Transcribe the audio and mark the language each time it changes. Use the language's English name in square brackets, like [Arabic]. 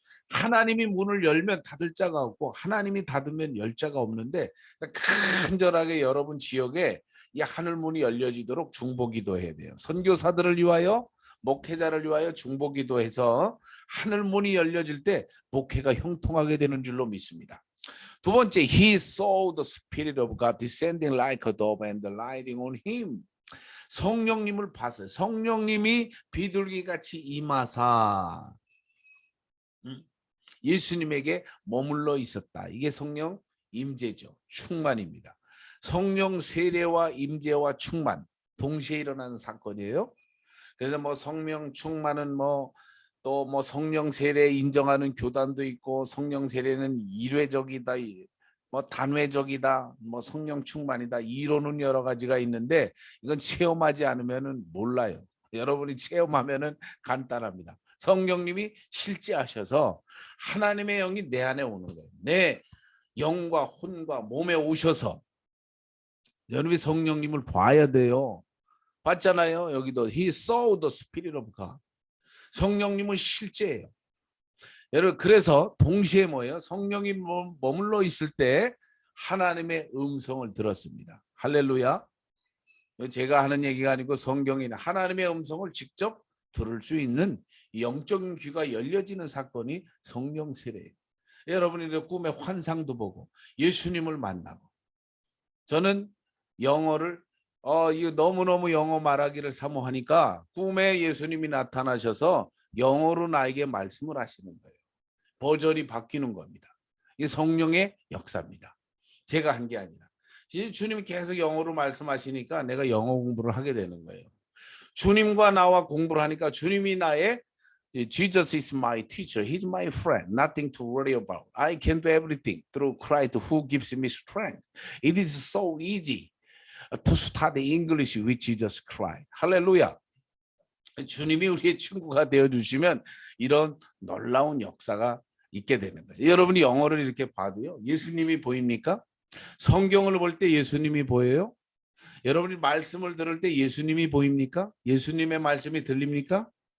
[Korean] 하나님이 문을 열면 닫을 자가 없고 하나님이 닫으면 열 자가 없는데 간절하게 여러분 지역에 이 하늘 문이 열려지도록 중보기도해야 돼요. 선교사들을 위하여 목회자를 위하여 중보기도해서 하늘 문이 열려질 때 목회가 형통하게 되는 줄로 믿습니다. 두 번째, [English] He saw the Spirit of God descending like a dove and lighting on him. [Korean] 성령님을 봤어요. 성령님이 비둘기같이 임하사 예수님에게 머물러 있었다. 이게 성령 임재죠. 충만입니다. 성령 세례와 임재와 충만 동시에 일어나는 사건이에요. 그래서 뭐 성령 충만은 또 성령 세례 인정하는 교단도 있고 성령 세례는 일회적이다, 단회적이다, 성령 충만이다, 이론은 여러 가지가 있는데 이건 체험하지 않으면은 몰라요. 여러분이 체험하면은 간단합니다. 성령님이 실제하셔서 하나님의 영이 내 안에 오는 거예요. 내 영과 혼과 몸에 오셔서 여러분이 성령님을 봐야 돼요. 봤잖아요. 여기도 [English] He saw the Spirit of God. [Korean] 성령님은 실제예요. 여러분 그래서 동시에 뭐예요? 성령이 머물러 있을 때 하나님의 음성을 들었습니다. 할렐루야. 제가 하는 얘기가 아니고 성경이 하나님의 음성을 직접 들을 수 있는 영적인 귀가 열려지는 사건이 성령 세례예요. 여러분이 꿈에 환상도 보고 예수님을 만나고 저는 영어를 이거 너무너무 영어 말하기를 사모하니까 꿈에 예수님이 나타나셔서 영어로 나에게 말씀을 하시는 거예요. 버전이 바뀌는 겁니다. 이게 성령의 역사입니다. 제가 한 게 아니라 주님이 계속 영어로 말씀하시니까 내가 영어 공부를 하게 되는 거예요. 주님과 나와 공부를 하니까 주님이 나의 [English] Jesus is my teacher. He's my friend. Nothing to worry about. I can do everything through Christ who gives me strength. It is so easy to study English with Jesus Christ. [Korean] 할렐루야. 주님이 우리의 친구가 되어주시면 이런 놀라운 역사가 있게 되는 거예요. 여러분이 영어를 이렇게 봐도요. 예수님이 보입니까? 성경을 볼 때 예수님이 보여요? 여러분이 말씀을 들을 때 예수님이 보입니까? 예수님의 말씀이 들립니까?